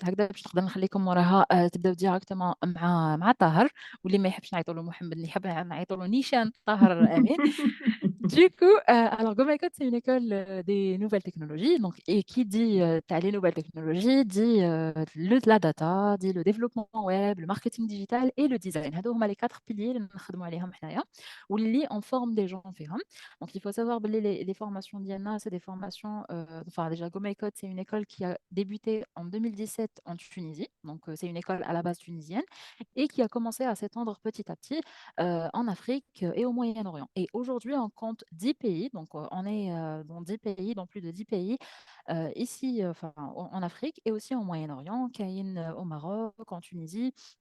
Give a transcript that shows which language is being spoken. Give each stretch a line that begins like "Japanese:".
Arabic: هكذا باش نقدر نخليكم وراها تبداو ديراكتومون مع طاهر, واللي ما يحبش نعيطوا له محمد, اللي يحب نعيطوا له نيشان طاهر امين.
French: Du coup, alors GoMyCode, c'est une école des nouvelles technologies. Donc, et qui dit t'as les nouvelles technologies, dit la data, dit le développement web, le marketing digital et le design.
Arabic: هادو هما
French: les quatre piliers
Arabic: اللي نخدموا عليهم حنايا واللي
French: on forme des gens
Arabic: فيهم.
French: Donc, il faut savoir que les formations d'IANA, c'est des formations. Enfin, déjà, GoMyCode, c'est une école qui a débuté en 2017 en Tunisie. Donc, c'est une école à la base tunisienne et qui a commencé à s'étendre petit à petit en Afrique et au Moyen-Orient. Et aujourd'hui, on compte 10 pays, donc on est dans 10 pays, dans plus de 10 pays, ici en Afrique et aussi au Moyen-Orient, Caïn au Maroc, en Tunisie.